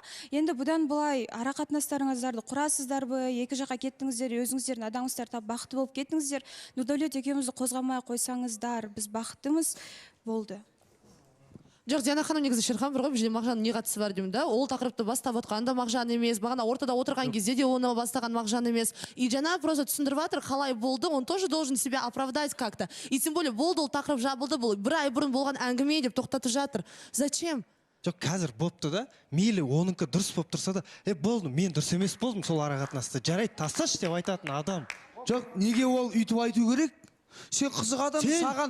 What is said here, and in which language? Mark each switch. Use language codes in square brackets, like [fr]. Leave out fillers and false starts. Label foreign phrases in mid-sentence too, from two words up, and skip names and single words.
[kk] Енді бұдан былай ара қатынастарыңыздарды құрасыздар бы, екі жаққа кеттіңіздер, өзіңіздердің адамыңыздар тап бақытты болып кеттіңіздер. Нұрдәулет екеумізді қозғамай қойсаңыздар, біз бақыттымыз, болды. Жоқ, Диана ханым, негізі Шерхан бір ғой, бізде Мағжан не қатысы бар деймін да. Ол тақырыпты бастап отқан да Мағжан емес, бағана ортада отырған кезде де оны бастаған Мағжан емес. И жаңа просто түсіндіріп жатыр, қалай болды, [ru] он тоже должен себя оправдать как-то. И тем более [kk] болды, ол тақырып жабылды, бұл 1 ай бұрын болған әңгіме деп тоқтатып жатыр. [ru] Зачем? [kk] Жоқ, қазір бопты да, мейлі оныкі дұрыс боп тұрса да, болды, мен дұрыс емес болдым сол ара қатынасты. Жарайды, тасташы деп айтатын адам. Жоқ, неге ол үйтіп айту керек? Сен қызық адам, саған...